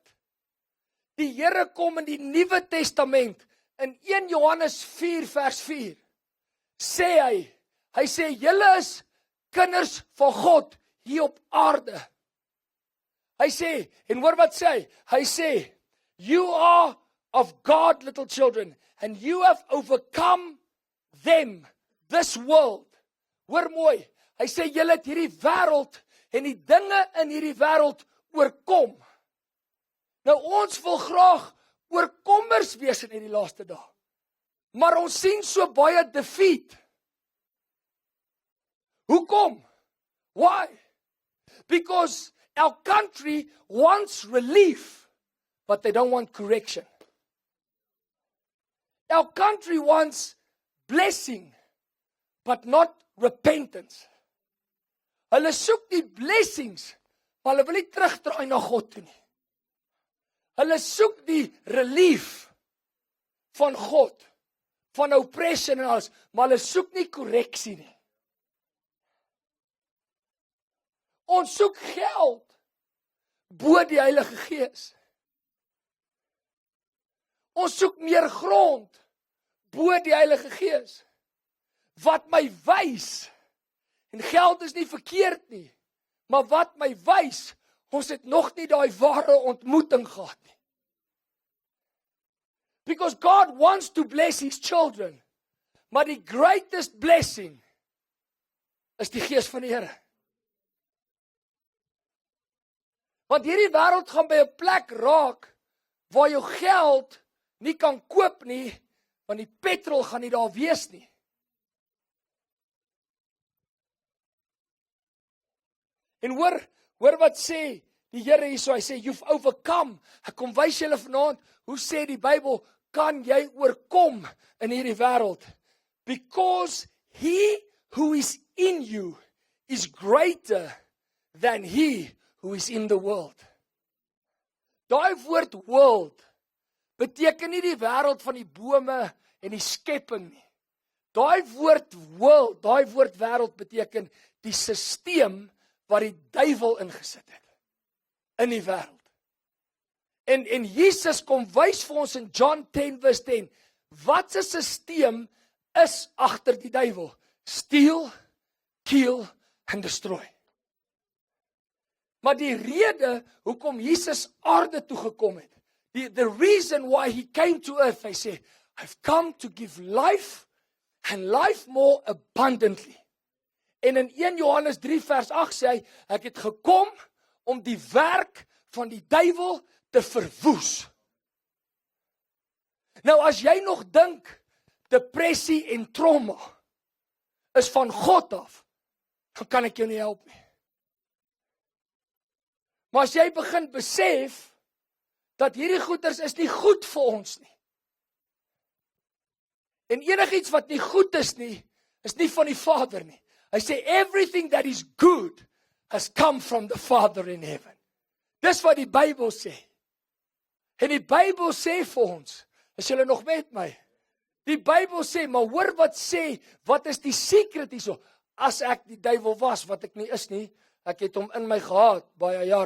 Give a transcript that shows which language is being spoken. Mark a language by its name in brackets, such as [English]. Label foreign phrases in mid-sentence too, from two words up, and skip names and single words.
[Afrikaans] Die Here kom in die Nuwe Testament in 1 Johannes 4 vers 4. Sê hy sê julle is kinders van God hier op aarde. Hy sê, en hoor wat sê hy? Hy sê, [English] you are of God, little children, and you have overcome them, this world. [Afrikaans] Hoor mooi, hy sê, julle het hierdie wêreld en die dinge in hierdie wêreld oorkom. Nou ons wil graag oorkommers wees in hierdie laaste dae. Maar ons sien so baie defeat. Hoekom? [English] Why? Because our country wants relief, but they don't want correction. Our country wants blessing, but not repentance. [Afrikaans] Hulle soek die blessings, maar hulle wil nie terugdraai na God toe nie. Hulle soek die relief van God, van oppression en alles, maar hulle soek nie korreksie nie. Ons soek geld bo die Heilige Gees. Ons soek meer grond bo die Heilige Gees. Wat my wys, en geld is nie verkeerd nie, maar wat my wys, ons het nog nie daai ware ontmoeting gehad nie. [English] Because God wants to bless His children, [Afrikaans] maar die [English] greatest blessing [Afrikaans] is die Gees van die Here. Want hierdie wêreld gaan by 'n plek raak waar jou geld nie kan koop nie, want die petrol gaan nie daar wees nie. En hoor wat sê die Here hierso, hy sê, [English] you've overcome. [Afrikaans] Ek kom wys julle vanaand, hoe sê die Bybel, kan jy oorkom in hierdie wêreld? [English] Because he who is in you is greater than he who is in the world. [Afrikaans] Daai woord world beteken nie die wêreld van die bome en die skepping nie. Daai woord world, daai woord wêreld beteken die stelsel wat die duiwel ingesit het in die wêreld. En Jesus kom wys vir ons in John 10 vers 10, wat 'n stelsel is agter die duiwel? [English] Steal, kill and destroy. [Afrikaans] Maar die rede hoekom Jesus aarde toe gekom het, [English] the reason why he came to earth, [Afrikaans] hy sê, [English] I've come to give life and life more abundantly. [Afrikaans] En in 1 Johannes 3 vers 8 sê hy, ek het gekom om die werk van die duiwel te verwoes. Nou as jy nog dink, depressie en trauma is van God af, dan kan ek jou nie help nie. Maar as jy begin besef, dat hierdie goeders is nie goed vir ons nie. En enigiets wat nie goed is nie van die Vader nie. Hy sê, [English] everything that is good has come from the Father in heaven. [Afrikaans] Dis wat die Bybel sê. En die Bybel sê vir ons, is julle nog met my? Die Bybel sê, maar hoor wat sê, wat is die secret hierso? As ek die duiwel was, wat ek nie is nie, ek het hom in my gehad, baie jare.